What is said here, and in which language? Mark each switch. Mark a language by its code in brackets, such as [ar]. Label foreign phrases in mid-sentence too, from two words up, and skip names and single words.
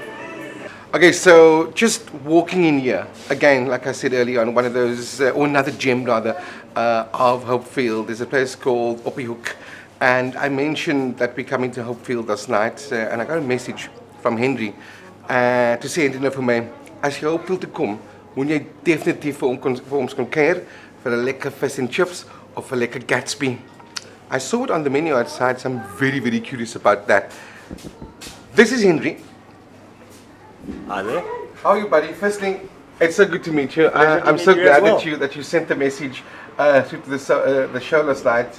[en] Okay, so just walking in here, again, like I said earlier on, one of those, or another gym rather, of Hopefield. There's a place called Hopefield. And I mentioned that we're coming to Hopefield last night, and I got a message from Henry to [af] sê Henry nou vir my, as jy Hopefield toe kom, moet jy definitief vir ons kom kuier vir 'n lekker [en] fish and chips [af] of 'n lekker Gatsby. [en] I saw it on the menu outside, so I'm very, very curious about that. This is Henry. Hi there. How are you, buddy? Firstly, it's so good to meet you. Pleasure to I'm meet so you glad as well. that you sent the message through to the show last night.